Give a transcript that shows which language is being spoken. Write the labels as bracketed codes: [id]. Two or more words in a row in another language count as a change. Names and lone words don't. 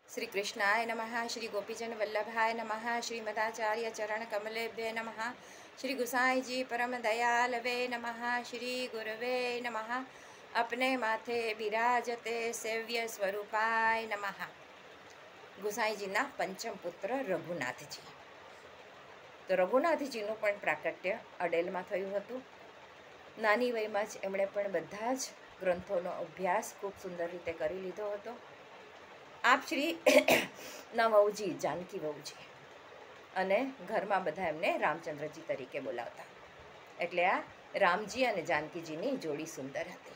[sa] श्री कृष्णाय नमः। श्री गोपीजन वल्लभाय नमः। श्रीमदाचार्य चरण कमलेभ्य नमः। श्री गुसाई जी परम दयालवे नमः। श्री गुरवे नमः। अपने माथे बिराजते सेव्य स्वरूपाय नमः। [gu] ગુસાઈજીના પંચમ પુત્ર રઘુનાથજી. તો રઘુનાથજીનું પણ પ્રાકટ્ય અડેલમાં થયું હતું. નાની વયમાં જ એમણે પણ બધા જ ગ્રંથોનો અભ્યાસ ખૂબ સુંદર રીતે કરી લીધો હતો. આપ શ્રી ના વહુજી જાનકી વહુજી અને ઘરમાં બધા એમને રામચંદ્રજી તરીકે બોલાવતા, એટલે આ રામજી અને જાનકીજીની જોડી સુંદર હતી.